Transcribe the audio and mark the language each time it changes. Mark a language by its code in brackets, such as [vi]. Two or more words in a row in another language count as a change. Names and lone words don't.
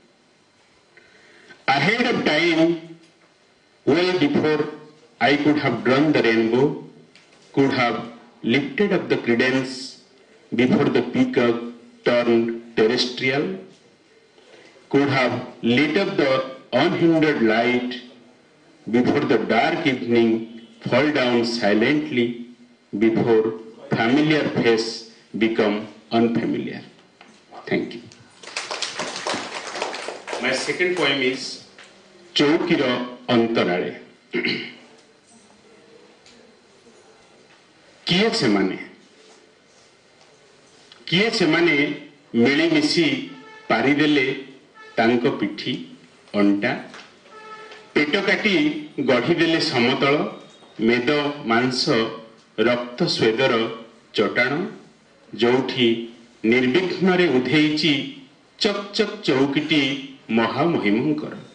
[en] Ahead of time, well before I could have drawn the rainbow, could have lifted up the credence before the peacock turned terrestrial, could have lit up the unhindered light before the dark evening fall down silently, before familiar face become unfamiliar. Thank you. My second poem is Choukira Antarale. [or] କିଏ ସେ ମାନେ ମିଳିମିଶି ପାରିଦେଲେ ତାଙ୍କ ପିଠି ଅଣ୍ଟା ପେଟ କାଟି ଗଢ଼ିଦେଲେ ସମତଳ ମେଦ ମାଂସ ରକ୍ତ ସ୍ୱେଦର ଚଟାଣ ଯୋଡ଼ି ନିର୍ବିଘ୍ନରେ ଉଡ଼େଇଛି ଚକ ଚକ ଚୌକିଟି ମହାମହିମଙ୍କର